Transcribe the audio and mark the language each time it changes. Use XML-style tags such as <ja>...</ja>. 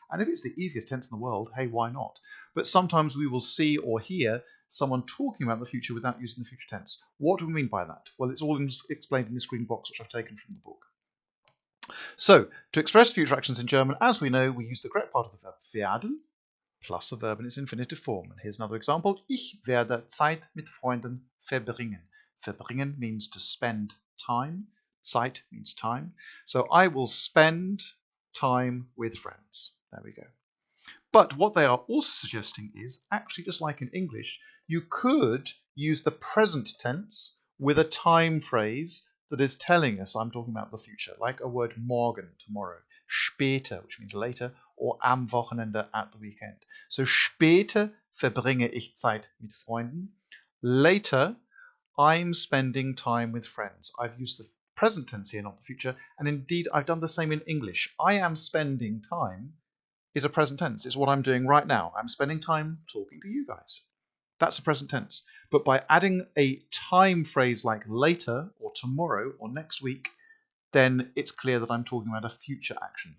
<en>And if it's the easiest tense in the world, hey, why not? But sometimes we will see or hear someone talking about the future without using the future tense. What do we mean by that? Well, it's all explained in this green box, which I've taken from the book. So, to express future actions in German, as we know, we use the correct part of the verb werden. plus a verb in its infinitive form. And here's another example.</en> <de>Ich werde Zeit mit Freunden verbringen.</de> <en>Verbringen means to spend time. Zeit means time. So I will spend time with friends. There we go. But what they are also suggesting is, actually just like in English, you could use the present tense with a time phrase that is telling us I'm talking about the future, like a word morgen, tomorrow, später, which means later, or</en> <de>am Wochenende,</de> <en>at the weekend.</en> <de>So später verbringe ich Zeit mit Freunden.</de> <en>Later, I'm spending time with friends. I've used the present tense here, not the future, and indeed I've done the same in English. I am spending time is a present tense. It's what I'm doing right now. I'm spending time talking to you guys. That's a present tense. But by adding a time phrase like later or tomorrow or next week, then it's clear that I'm talking about a future action.</en>